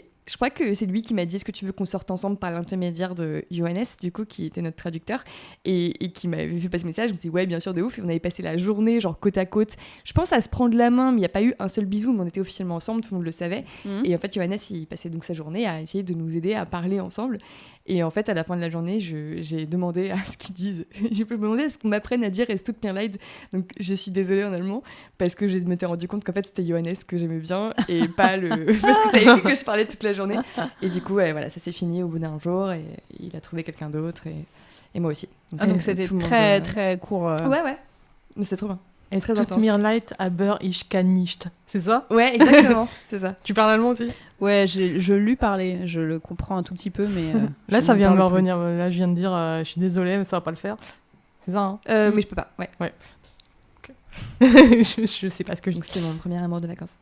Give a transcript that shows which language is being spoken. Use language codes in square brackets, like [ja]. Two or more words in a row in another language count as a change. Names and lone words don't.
[fr] Je crois que c'est lui qui m'a dit, est-ce que tu veux qu'on sorte ensemble par l'intermédiaire de Johannes, du coup, qui était notre traducteur, et qui m'avait fait passer le message. Je me suis dit, ouais, bien sûr, de ouf. Et on avait passé la journée, genre, côte à côte. Je pense à se prendre la main, mais il n'y a pas eu un seul bisou, mais on était officiellement ensemble, tout le monde le savait. Et en fait, Johannes, il passait donc sa journée à essayer de nous aider à parler ensemble. Et en fait, à la fin de la journée, j'ai demandé à ce qu'ils disent. Je peux me demander à ce qu'on m'apprenne à dire « [de] Es tut mir leid ?» [fr] Donc, je suis désolée en allemand, parce que je m'étais rendu compte qu'en fait, c'était Johannes que j'aimais bien, et pas le... parce que ça avait vu que je parlais toute la journée. Et du coup, ouais, voilà, ça s'est fini au bout d'un jour, et il a trouvé quelqu'un d'autre, et moi aussi. Donc c'était tout le monde, très, très court. Ouais. Mais c'est trop bien. Et Très tout intense. [de] mir leid, aber ich kann nicht. [fr] C'est ça? Ouais, exactement, c'est ça. Tu parles allemand aussi? Ouais, je lui parlais. Je le comprends un tout petit peu, mais. Là, je ça ne vient de me parle plus. revenir. Là, je viens de dire, je suis désolée, mais ça va pas le faire. C'est ça, hein? Mais je peux pas, ouais. je sais pas ce que je Donc, c'était mon premier amour de vacances.